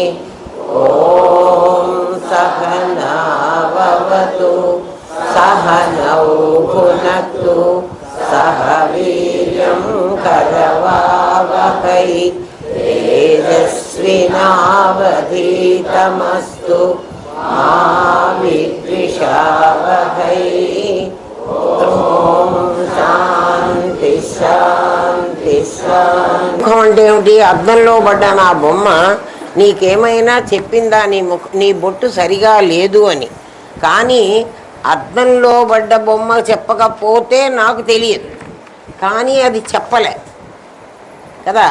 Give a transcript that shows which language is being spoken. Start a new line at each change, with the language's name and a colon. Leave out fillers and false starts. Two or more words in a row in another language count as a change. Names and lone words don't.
Sanskrit: ॐ सहना भवतु सहनौ भुनक्तु सह वीर्यं करवावहै तेजस्विनावधीतमस्तु मा विद्विषावहै। ఓం శాంతి శాంతి శాంతి.
Telugu: అంటే ఏమిటి? అద్దంలో పడ్డ నా బొమ్మ నీకేమైనా చెప్పిందా నీ బొట్టు సరిగా లేదు అని? కానీ అద్దంలో పడ్డ బొమ్మ చెప్పకపోతే నాకు తెలియదు, కానీ అది చెప్పలే కదా.